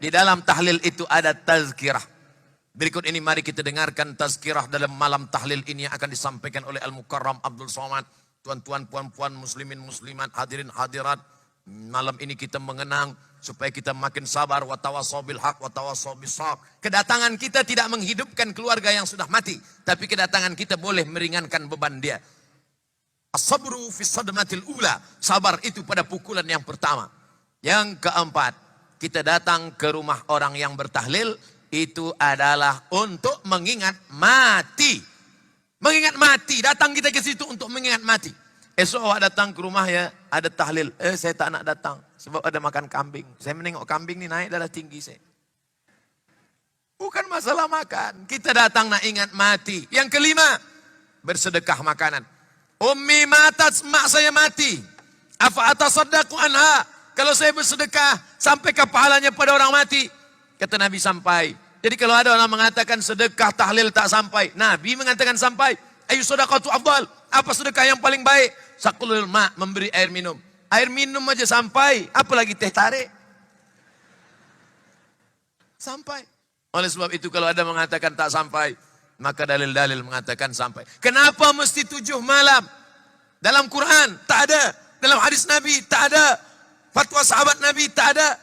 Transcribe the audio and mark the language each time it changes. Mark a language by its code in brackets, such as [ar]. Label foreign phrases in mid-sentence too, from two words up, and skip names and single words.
[ms] Di dalam tahlil itu ada tazkirah. Berikut ini mari kita dengarkan tazkirah dalam malam tahlil ini yang akan disampaikan oleh Al-Mukarram Abdul Somad. Tuan-tuan, puan-puan, muslimin, muslimat, hadirin, hadirat. Malam ini kita mengenang supaya kita makin sabar. [ar] وتواصوا بالحق وتواصوا بالصبر. [ms] Kedatangan kita tidak menghidupkan keluarga yang sudah mati, tapi kedatangan kita boleh meringankan beban dia. [ar] الصبر في الصدمة الأولى. [ms] Sabar itu pada pukulan yang pertama. Yang keempat, kita datang ke rumah orang yang bertahlil itu adalah untuk mengingat mati. Mengingat mati, datang kita ke situ untuk mengingat mati. Esok awak datang ke rumah ya, ada tahlil. Saya tak nak datang sebab ada makan kambing. Saya menengok kambing ni naik darah tinggi saya. Bukan masalah makan, kita datang nak ingat mati. Yang kelima, bersedekah makanan. [ar] أمي ماتت, [ms] mak saya mati. [ar] أفأتصدق عنها. [ms] Kalau saya bersedekah, sampaikah pahalanya pada orang mati? Kata Nabi sampai. Jadi kalau ada orang mengatakan sedekah tahlil tak sampai, Nabi mengatakan sampai. [ar] أي الصدقة أفضل. [ms] Apa sedekah yang paling baik? [ar] سقي الماء, [ms] memberi air minum. Air minum aja sampai, apalagi teh tarik. Sampai. Oleh sebab itu kalau ada mengatakan tak sampai, maka dalil-dalil mengatakan sampai. Kenapa mesti 7 malam? Dalam Quran tak ada, dalam hadis Nabi tak ada, fatwa sahabat Nabi tak ada.